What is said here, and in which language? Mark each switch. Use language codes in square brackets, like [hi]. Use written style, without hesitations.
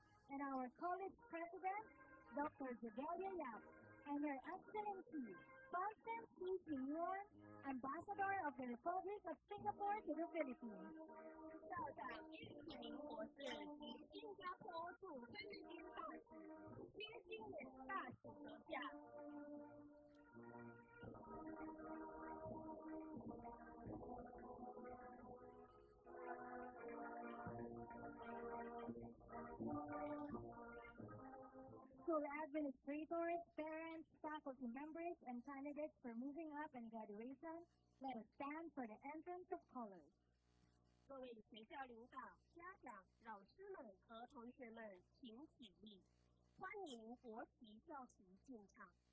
[en] And our college president, Dr. Jadelia Yap, and Her Excellency, Constance C. Sinuan, Ambassador of the Republic of Singapore to the Philippines. [zh] 校长叶启明博士及新加坡驻菲律宾大使薛新远大使阁下。 [en] School administrators, parents, faculty members, and candidates for moving up and graduation, let us stand for the entrance of colors. [zh] 各位学校领导、家长、老师们和同学们，请起立，欢迎国旗校旗进场。